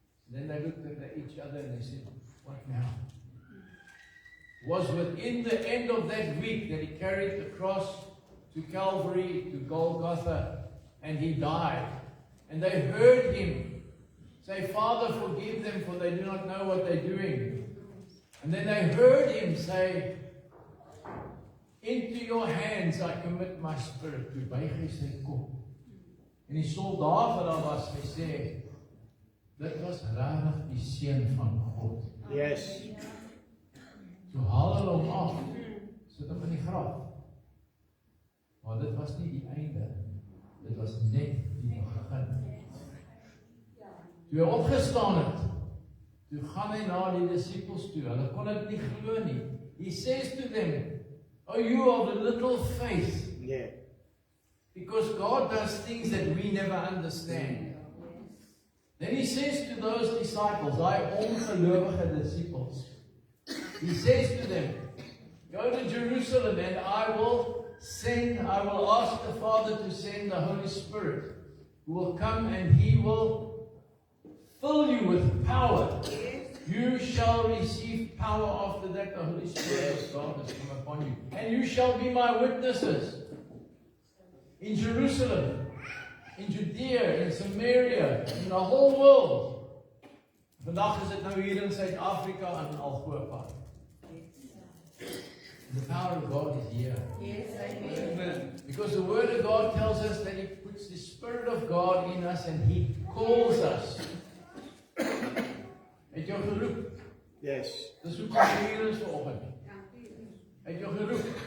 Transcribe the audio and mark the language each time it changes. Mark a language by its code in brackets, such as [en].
[en] Then they looked at each other and they said, what now? It was within the end of that week that he carried the cross to Calvary, to Golgotha, and he died. And they heard him say, Father, forgive them, for they do not know what they're doing. And then they heard him say, into your hands I commit my spirit. [af] Toe buig hy sy kop. En die soldaat wat daar was, hy sê, dit was regtig die seun van God. Yes. So haal hulle hom af, sit hom in die graf. Maar dit was nie die einde, dit was net die begin. Toe hy opgestaan het, toe gaan hy na die disippels toe, hulle kon dit nie glo nie. [en] He says to them, oh, you of the little faith. Yeah. Because God does things that we never understand. Then he says to those disciples, I [af] ongelovige [en] disciples, he says to them, go to Jerusalem and I will ask the Father to send the Holy Spirit, who will come and he will fill you with power. You shall receive power after that the Holy Spirit of God has come upon you. And you shall be my witnesses in Jerusalem, in Judea, in Samaria, in the whole world. [af] Vandag is dit nou hier in Suid-Afrika en Algoa. [en] The power of God is here. Yes, amen. Because the Word of God tells us that He puts the Spirit of God in us and He calls us. [af] Het jou geroep? [en] Yes. [af] Dis hoe kom hier is vanoggend. Het jou geroep?